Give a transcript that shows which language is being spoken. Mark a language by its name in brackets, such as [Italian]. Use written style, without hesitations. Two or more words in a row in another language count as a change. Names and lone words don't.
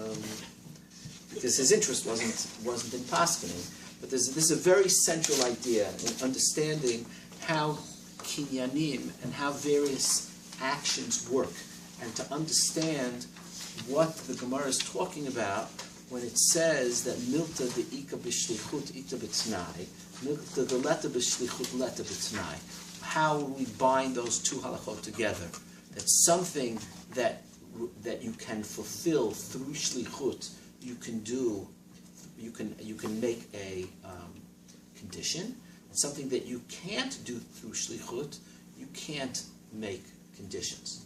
[English] But, because his interest wasn't in paskening. But this is a very central idea in understanding how kinyanim and how various actions work, and to understand what the Gemara is talking about when it says that [Aramaic] milta de'ika b'shlichut ita b'tnai, milta de'leta b'shlichut leta b'tnai. [English] How we bind those two halachot together. That's something that you can fulfill through shlichut. You can make a condition. And something that you can't do through shlichut, you can't make conditions.